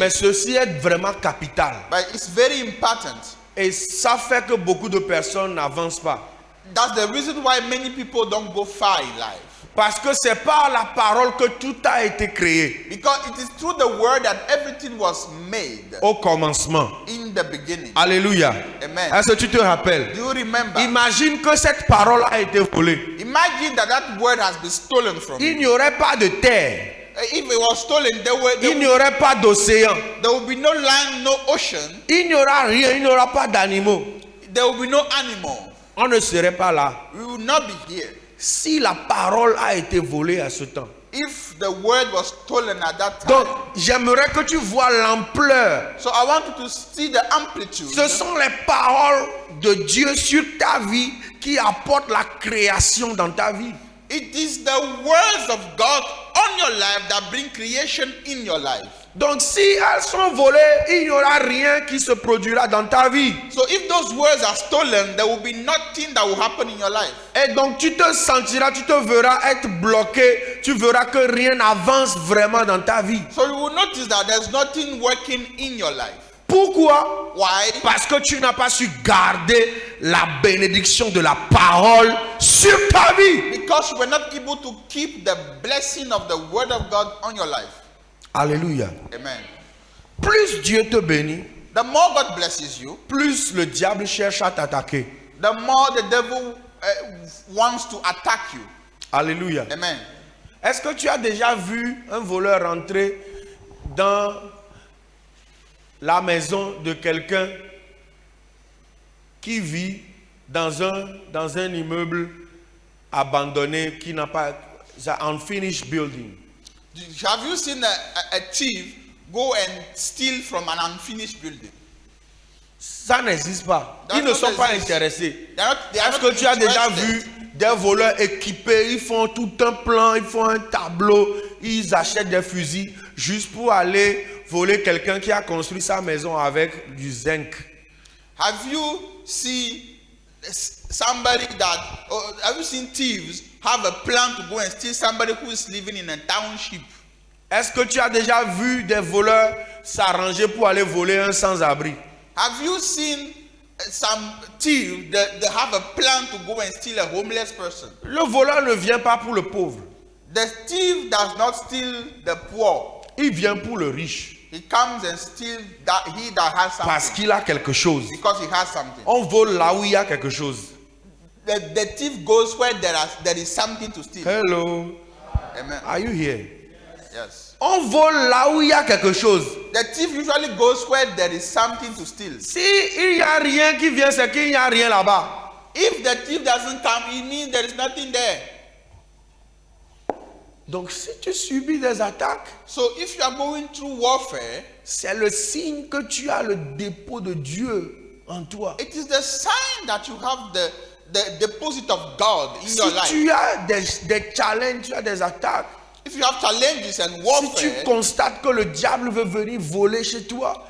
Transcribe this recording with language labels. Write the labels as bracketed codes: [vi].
[fr] Mais ceci est vraiment capital. [en] but it's very important. [fr] Et ça fait que beaucoup de personnes n'avancent pas. [en] That's the reason why many people don't go far in life. [fr] Parce que c'est par la parole que tout a été créé. [en] Because it is through the word that everything was made [fr] Au commencement. [en] in the beginning. [fr] Alléluia. [en] Amen. [fr] Est-ce que tu te rappelles? [en] Do you remember? [fr] Imagine que cette parole a été volée. [en] Imagine that word has been stolen from [fr] Il [en] you. [fr] n'y aurait pas de terre. [en] If it was stolen, [fr] Il n'y aurait pas d'océan. [en] there will be no land, no ocean. [fr] Il n'y aura rien. Il n'y aura pas d'animaux. [en] There will be no animal. [fr] On ne serait pas là. [en] We will not be here. [fr] Si la parole a été volée à ce temps. [en] If the word was stolen at that time. [fr] Donc, j'aimerais que tu vois l'ampleur. [en] So I want you to see the amplitude. [fr] Ce sont les paroles de Dieu sur ta vie qui apportent la création dans ta vie. [en] It is the words of God on your life that bring creation in your life. [fr] Donc, si elles sont volées, il n'y aura rien qui se produira dans ta vie. [en] So if those words are stolen, there will be nothing that will happen in your life. [fr] Et donc, tu te sentiras, tu te verras être bloqué. Tu verras que rien n'avance vraiment dans ta vie. [en] So you will notice that there's nothing working in your life. [fr] Pourquoi? [en] Why? [fr] Parce que tu n'as pas su garder la bénédiction de la parole sur ta vie. [en] Because you were not able to keep the blessing of the word of God on your life. [fr] Alléluia. [en] Amen. [fr] Plus Dieu te bénit, [en] The more God blesses you, [fr] plus le diable cherche à t'attaquer. [en] the more the devil wants to attack you. [fr] Alléluia. [en] Amen. [fr] Est-ce que tu as déjà vu un voleur rentrer dans la maison de quelqu'un qui vit dans un immeuble abandonné qui n'a pas un [en] unfinished building? Have you seen a thief go and steal from an unfinished building. [fr] Ça n'existe pas. [en] That [fr] Ils ne sont [en] don't [fr] pas [en] exist. [fr] intéressés. [en] They are [fr] Est-ce [en] not [fr] que tu as déjà [en] interested. [fr] vu des voleurs équipés, ils font tout un plan, ils font un tableau, ils achètent des fusils juste pour aller voler quelqu'un qui a construit sa maison avec du zinc. [en] Have you seen somebody have you seen thieves have a plan to go and steal somebody who is living in a township? [fr] Est-ce que tu as déjà vu des voleurs s'arranger pour aller voler un sans-abri? [en] Have you seen some thieves that have a plan to go and steal a homeless person? [fr] Le voleur ne vient pas pour le pauvre, [en] The thief does not steal the poor. [fr] il vient pour le riche [en] He comes and steals that has [fr] parce [en] something [fr] qu'il a quelque chose. [en] because he has something. [fr] On vole là où il y a quelque chose. [en] The thief goes where there is something to steal. Hello, Amen. are you here? Yes. [fr] On vole là où il y a quelque chose. [en] The thief usually goes where there is something to steal. [fr] Si il n'y a rien qui vient, c'est qu'il n'y a rien là-bas. [en] If the thief doesn't come, it means there is nothing there. [fr] Donc si tu subis des attaques, [en] So if you are going through warfare, [fr] c'est le signe que tu as le dépôt de Dieu en toi. [en] it is the sign that you have the deposit of God in [fr] Si [en] your life. [fr] tu as des challenges, tu as des attaques, [en] If you have challenges and [fr] si tu [en] warfare, [fr] constates que le diable veut venir voler chez toi,